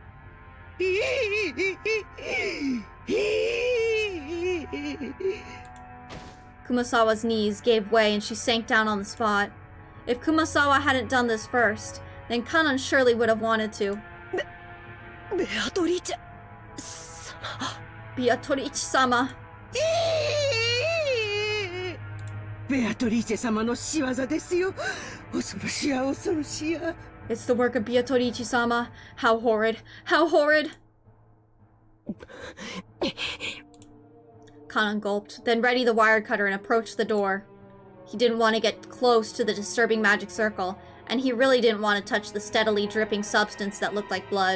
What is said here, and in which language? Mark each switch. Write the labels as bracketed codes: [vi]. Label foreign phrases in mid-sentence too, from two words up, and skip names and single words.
[en] Kumasawa's knees gave way and she sank down on the spot. If Kumasawa hadn't done this first, then Kanon surely would have wanted to. Beatrice-sama. Beatrice-sama. [ja] ベアトリーチェ様の仕業ですよ。恐ろしや恐ろしや。 [en] It's the work of Beatrice-sama. How horrid. How horrid. Kanon gulped, then readied the wire cutter and approached the door. He didn't want to get close to the disturbing magic circle, and he really didn't want to touch the steadily dripping substance that looked like blood.